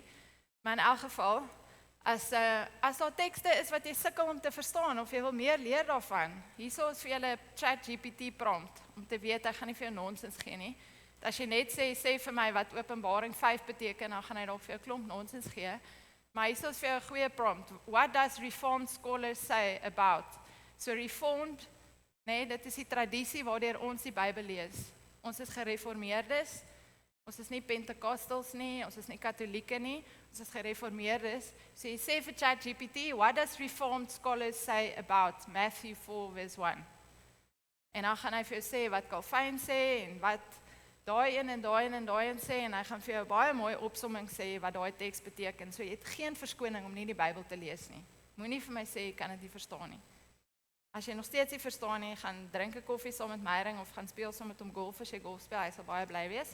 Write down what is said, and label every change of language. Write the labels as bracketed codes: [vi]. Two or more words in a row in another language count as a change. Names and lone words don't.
[af] Maar in elk geval, as daar tekste is wat jy sukkel om te verstaan, of jy wil meer leer daarvan, hierso is vir julle ChatGPT prompt, om te weet, hy gaan nie vir jou nonsens gee nie. As jy net sê vir my wat Openbaring 5 beteken, dan gaan hy dalk vir jou klomp nonsens gee. Maar hierso is vir jou 'n goeie prompt. [en] What does Reformed scholars say about? So Reformed, [af] nee, dit is die tradisie waardeur ons die Bybel lees. Ons is gereformeerdes, ons is nie Pentecostals nie, ons is nie Katolieke nie, ons is gereformeerdes. So jy sê vir ChatGPT, [en] what does Reformed scholars say about Matthew 4 verse 1? [af] En dan gaan hy vir jou sê wat Calvin sê, en wat daai een en daai een sê, en hy gaan vir jou baie mooi opsomming sê wat daai teks beteken. So jy het geen verskoning om nie die Bybel te lees nie. Moenie vir my sê jy kan dit nie verstaan nie. As jy nog steeds nie verstaan nie, gaan drink 'n koffie saam met Meyring of gaan speel saam met hom golf as jy golf speel, hy sal baie bly wees.